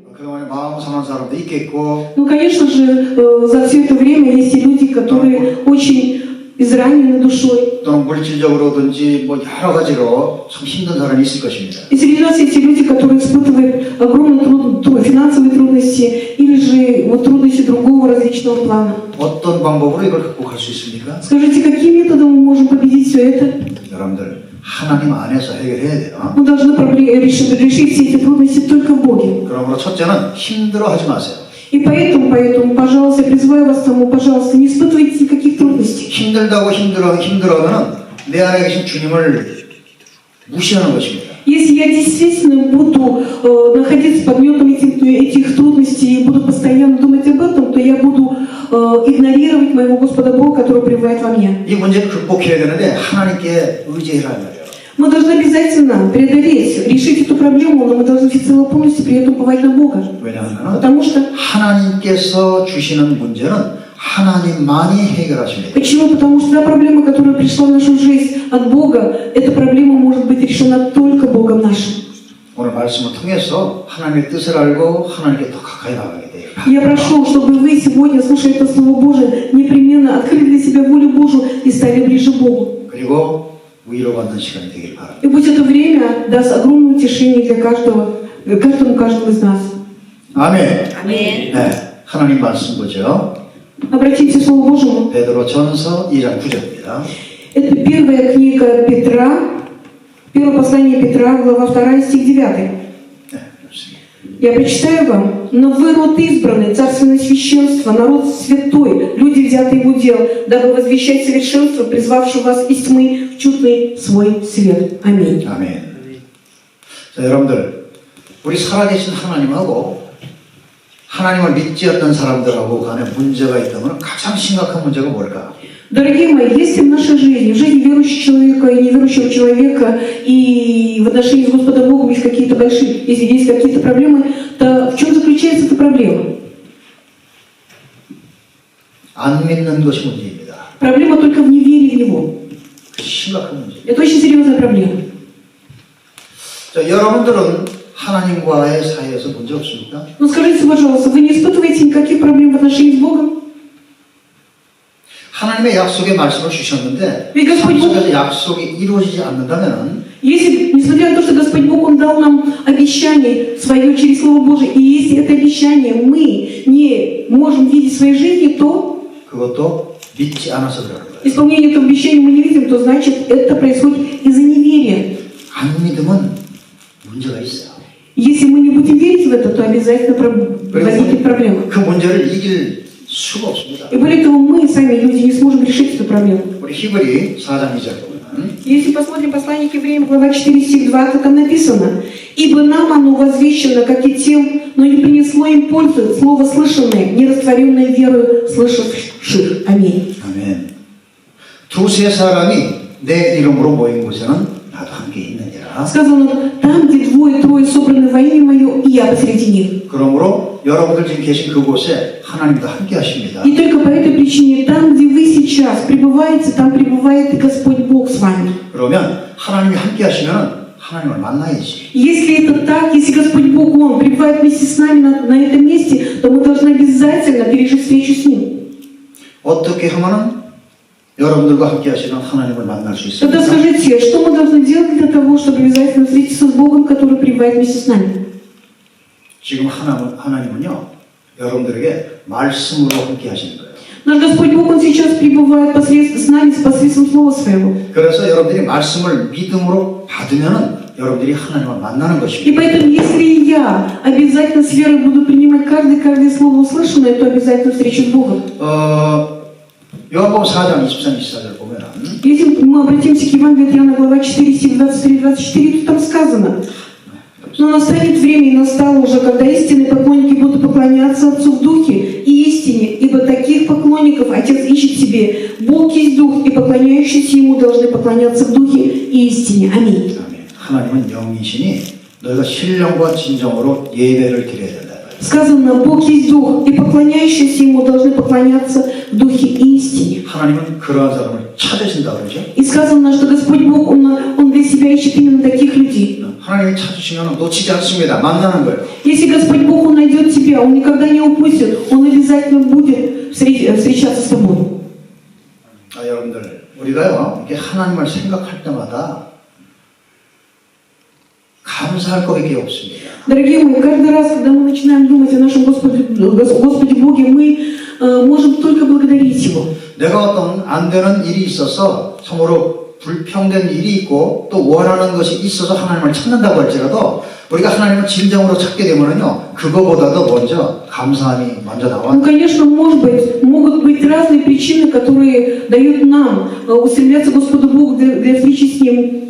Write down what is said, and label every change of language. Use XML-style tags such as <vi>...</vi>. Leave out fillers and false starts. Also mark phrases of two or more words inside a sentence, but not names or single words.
<ko>그동안에 마음 상한 사람도 있겠고,</ko> <ru>Ну, конечно же, за все это время есть и люди, которые очень изранены душой.</ru> <ko>또는 물질적으로든지 뭐 여러 가지로 참 힘든 사람이 있을 것입니다.</ko> <ru>И среди нас есть и люди, которые испытывают огромные финансовые трудности или же вот трудности другого различного плана.</ru> <ko>어떤 방법으로 이걸 극복할 수 있습니까?</ko> <ru>Скажите, каким методом мы можем победить все это?</ru> <ko>여러분들 하나님 안에서 해결해야 돼요.</ko> <ru>Мы должны решить все эти трудности только в Боге.</ru> <ko>그러므로 첫째는 힘들어하지 마세요.</ko> <ru>И поэтому, пожалуйста, я призываю вас к тому, пожалуйста, не испытывайте никаких трудностей.</ru> <ko>힘들다고 힘들어하면 내 안에 계신 주님을 무시하는 것입니다.</ko> <ru>Если я действительно буду находиться под гнетом этих трудностей и буду постоянно думать об этом, то я буду игнорировать моего Господа Бога, который пребывает во мне.</ru> <ko>이 문제를 극복해야 되는데 하나님께 의지해라 말이에요.</ko> <ru>Мы должны обязательно преодолеть, решить эту проблему, но мы должны всецело полностью при этом уповать на Бога.</ru> <ko>왜냐하면</ko> <ru>Потому что</ru> <ko>하나님께서 주시는 문제는 하나님만이 해결하십니다.</ko> <ru>Почему? Потому что та проблема, которая пришла в нашу жизнь от Бога, эта проблема может быть решена только Богом нашим.</ru> <ko>오늘 말씀을 통해서 하나님의 뜻을 알고 하나님께 더 가까이 나가게 돼요.</ko> <ru>Я прошу, чтобы вы сегодня, слушая это Слово Божие, непременно открыли для себя волю Божию и стали ближе к Богу.</ru> <ko>그리고 위로받는 시간이 되길 바랍니다.</ko> <ru>И пусть это время даст огромное утешение для каждого из нас.</ru> <ko>아멘. 아멘. 네, 하나님 말씀 보죠.</ko> <ru>Обратите к Слову Божьему.</ru> <ko>베드로전서 2장 9절입니다.</ko> <ru>Это первая книга Петра, первое послание Петра, глава 2, стих 9.</ru> <ko>네, 좋습니다.</ko> <ru>Я прочитаю вам. «Но вы род избранный, царственное священство, народ святой, люди, взятые в удел, дабы возвещать совершенство, призвавшего вас из тьмы в чудный свой свет». Аминь.</ru> <ko>아멘. 자, 여러분들, 우리 살아계신 하나님하고 하나님을 믿지 않는 사람들하고 간에 문제가 있다면 가장 심각한 문제가 뭘까?</ko> <ru>Дорогие мои, если в нашей жизни, в жизни верующего человека и неверующего человека, и в отношении с Господом Богом есть какие-то большие, если есть какие-то проблемы, то в чем заключается эта проблема?</ru> <ko>안 믿는 것이 문제입니다.</ko> <ru>Проблема только в неверии в Него.</ru> <ko>심각한 문제.</ko> <ru>Это очень серьезная проблема.</ru> <ko>자, 여러분들은 하나님과의 사이에서 문제 없습니까?</ko> <ru>Но скажите, пожалуйста, вы не испытываете никаких проблем в отношении с Богом?</ru> <ko>하나님의 약속의 말씀을 주셨는데 그러니까 삶 속에서 약속이 이루어지지 않는다면</ko> <ru>Если, несмотря на то, что Господь Бог, Он дал нам обещание свое через Слово Божие, и если это обещание мы не можем видеть в своей жизни, то</ru> <ko>그것도 믿지 않아서 그러는 거예요.</ko> <ru>исполнение этого обещания мы не видим, то значит это происходит из-за неверия.</ru> <ko>안 믿으면 문제가 있어요.</ko> <ru>Если мы не будем верить в это, то обязательно возникнет проблема.</ru> <ko>그 문제를 이길 수가 없습니다.</ko> <ru>И более того, мы сами, люди, не сможем решить эту проблему.</ru> <ko>우리 히브리 4장 2절 보면</ko> <ru>Если посмотрим послание к евреям, глава 4, стих 20, там написано: «Ибо нам оно возвещено, как и тем, но не принесло им пользы слово слышанное, не растворенное верою слышавших». Аминь.</ru> <ko>아멘. 두세 사람이 내 이름으로 모인 곳에는 나도 함께 있느니라.</ko> <ru>Сказано: «Там, где двое-трое собраны во имя Мое, и Я посреди них».</ru> <ko>그러므로 여러분들 지금 계신 그곳에 하나님도 함께 하십니다.</ko> <ru>И только по этой причине, там, где вы сейчас пребываете, там пребывает и Господь Бог с вами.</ru> <ko>그러면 하나님이 함께 하시면 하나님을 만나야지.</ko> <ru>Если это так, если Господь Бог, Он пребывает вместе с нами на этом месте, то мы должны обязательно пережить встречу с Ним.</ru> <ko>어떻게 하면은 여러분들과 함께 하시는 하나님을 만날 수</ko> <ru>Тогда</ru> <ko>있습니까?</ko> <ru>скажите, что мы должны делать для того, чтобы обязательно встретиться с Богом, который пребывает вместе с нами?</ru> <ko>지금 하나님은요, 여러분들에게 말씀으로 함께 하시는 거예요.</ko> <ru>Наш Господь Бог, Он сейчас пребывает с нами посредством Слова Своего.</ru> <ko>그래서 여러분들이 말씀을 믿음으로 받으면은 여러분들이 하나님을 만나는</ko> <ru>И</ru> <ko>것입니다.</ko> <ru>поэтому, если я обязательно с верой буду принимать каждое слово услышанное, то обязательно встречу с Богом.</ru> <ko>요한복음 4장 23, 24절 보면은</ko> <ru>Если мы обратимся к Евангелию от Иоанна, глава 4, стих 23-24, то там сказано: «Но настанет время, и настало уже, когда истинные поклонники будут поклоняться Отцу в Духе и истине, ибо таких поклонников Отец ищет себе. Бог есть Дух, и поклоняющиеся Ему должны поклоняться в Духе и истине». Аминь.</ru> <ko>하나님은 영이시니 너희가 신령과 진정으로 예배를 드려야 된다.</ko> <ru>Сказано: «Бог есть Дух, и поклоняющиеся Ему должны поклоняться в Духе и истине».</ru> <ko>하나님은 그러한 사람을 찾으신다 그러죠.</ko> <ru>И сказано, что Господь Бог, Он для себя ищет именно таких людей.</ru> <ko>하나님이 찾으시면 놓치지 않습니다. 만나는 거예요.</ko> <ru>Если Господь Бог, Он найдет тебя, Он никогда не упустит, Он обязательно будет встречаться с тобой.</ru> <ko>여러분들, 우리가요, 이렇게 하나님을 생각할 때마다 감사할 것밖에 없습니다.</ko> <ru>Дорогие мои, каждый раз, когда мы начинаем думать о нашем Господе Боге, мы можем только благодарить Его.</ru> <ko>내가 어떤 안 되는 일이 있어서 서로 불평된 일이 있고 또 원하는 것이 있어서 하나님을 찾는다고 할지라도 우리가 하나님을 진정으로 찾게 되면은요, 그거보다도 먼저 감사함이 먼저 나와요.</ko> <ru>Ну, конечно, могут быть разные причины, которые дают нам устремляться к Господу Богу для встречи с Ним.</ru>